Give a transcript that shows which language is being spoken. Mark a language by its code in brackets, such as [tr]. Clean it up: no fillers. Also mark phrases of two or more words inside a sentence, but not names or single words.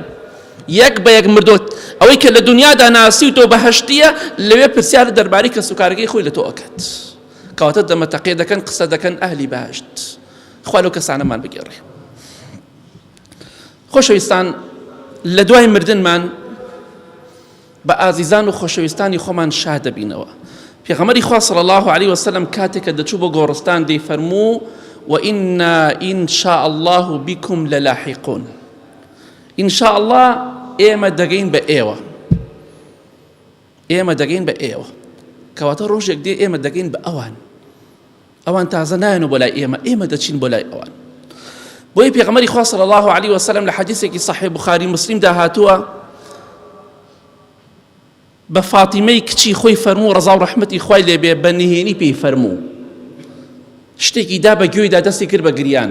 [ckb] یەک بە یەک مردۆ ئەوەی کە لە دنیادا ناسیوتەوە بەهەشتیە لەوێ پرسیار دەربارەی کەسوکارەکەی خۆی لە تۆ ئەکات، کەواتە دەمەتەقێ دەکەن، قسە دەکەن ئەهلی بەهەشت. خوا لەو کەسانەمان بگێڕێ. خۆشەویستان، لە دوای مردنمان بە ئازیزان و خۆشەویستانی خۆمان شاد دەبینەوە. پێغەمبەری خوا [ar] صلی الله علیه وسلم [ckb] کاتێکە دەچوو بۆ گۆڕستان دەیفەرموو [ar] وإنا إن شاء الله بكم للاحقون، إن شاء الله [ckb] ئێمە دەگەین بە ئێوە، ئێمە دەگەین بە ئێوە، کەواتە ڕۆژێک دێ ئێمە دەگەین بە ئەوان، ئەوان تازە نایەنەوە بۆ لای ئێمە، ئێمە دەچین بۆ لای ئەوان. بۆیە پێغەمبەری خوا [ar] صلی الله علیه وسلم [ckb] لە حەدیثێکی صحیح بوخاری مسلمدا هاتووە بە فاتیمەی کچی خۆی فەرموو ڕەزا و ڕەحمەتی خوای لێبێ بە نهێنی پێی فەرموو، شتێکی دا بە گوێیدا دەستی کرد بە گریان.